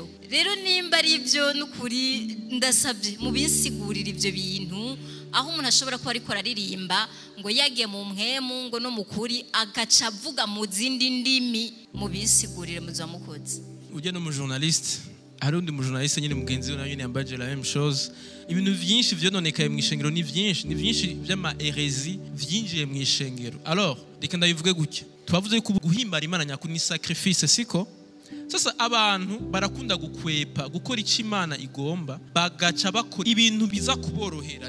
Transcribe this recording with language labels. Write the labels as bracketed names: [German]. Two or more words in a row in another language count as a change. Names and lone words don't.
[Rundi] Rero nimba ari ivyo n'ukuri ndasabye mu binsigurira ivyo bintu, aho umuntu ashobora kuba ariko araririmba ngo yagiye mu mpemu ngo no mukuri agaca avuga mu zindi ndimi, mu binsigurire muzamukoze. Uje no mu journaliste, hari undi mu journaliste nyine mugenzi we nayo yambaje [French] la même chose. [Rundi] Ibintu vyinshi vyononekaye mu ishengero ni vyinshi vy'ama hérésie vyinjiye mu ishengero. Alors reka ndabivuge gutya, twavuze ko guhimbara Imana nyakuri ni sacrifice, siko? Sasa abantu barakunda gukwepa gukora icyo Imana igomba, bagaca bakora ibintu biza kuborohera.